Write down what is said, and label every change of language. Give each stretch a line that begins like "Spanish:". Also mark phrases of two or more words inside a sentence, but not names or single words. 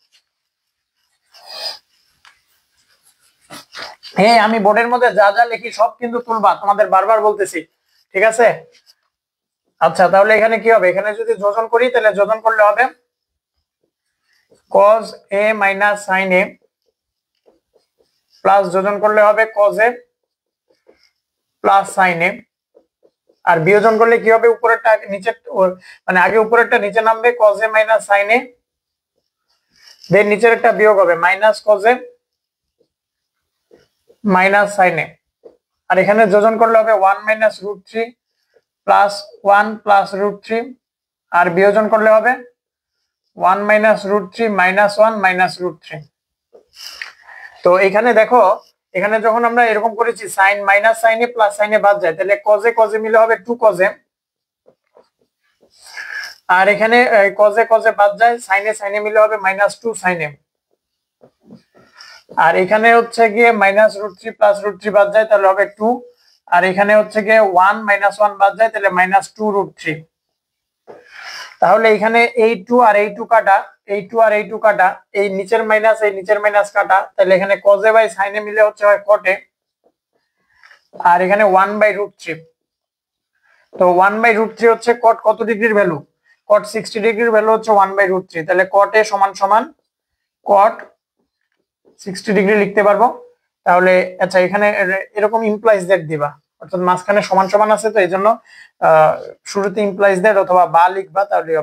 Bangla: হ্যাঁ, আমি বোর্ডের মধ্যে যা যা লিখি সব কিন্তু তুলবা, তোমাদের বারবার বলতেছি। ঠিক আছে, আচ্ছা তাহলে এখানে কি হবে? এখানে যদি যোজন করি, তাহলে যোজন করলে হবে cos a মাইনাস sin a, প্লাস যোজন করলে হবে cos a প্লাস sin a, আর বিয়োজন করলে কি হবে? উপরেরটা নিচে, মানে আগে উপরেরটা নিচে নামবে, cos a মাইনাস sin a, দেন নিচের একটা বিয়োগ হবে মাইনাস cos a মাইনাস sin a, আর এখানে যোজন করলে হবে 1 মাইনাস √3 প্লাস 1 প্লাস √3, আর বিয়োজন করলে হবে 1 মাইনাস √3 মাইনাস 1 মাইনাস √3। তো এখানে দেখো, এখানে যখন আমরা এরকম করেছি সাইন মাইনাস sin a প্লাস sin a বাদ যায়, তাহলে cos a মিলে হবে 2 cos a, আর এখানে cos a বাদ যায়, sin a মিলে হবে -2 sin a, আর এখানে হচ্ছে গিয়ে মাইনাস √3 প্লাস √3 বাদ যায়, তাহলে হবে 2, আর এখানে হচ্ছে গিয়ে 1 - 1 বাদ যায়, তাহলে -2 √3। তাহলে এখানে এই 2 আর এই 2 কাটা, এই 2 আর এই 2 কাটা, এই নিচের মাইনাস এই নিচের মাইনাস কাটা, তাহলে এখানে cos a বাই sin a মিলে হচ্ছে হয় cot a, আর এখানে 1/√3। তো 1/√3 হচ্ছে cot কত ডিগ্রির ভ্যালু? cot 60 ডিগ্রির ভ্যালু হচ্ছে 1/√3। তাহলে cot a সমান সমান cot 60 ডিগ্রি লিখতে পারবো। তাহলে আচ্ছা, এখানে এরকম
English: implies that
Bangla: দিবা, অর্থাৎ মাঝখানে সমান সমান আছে, তো এইজন্য শুরুতে
English: implies that
Bangla: অথবা বা লিখবা, তাহলে হবে।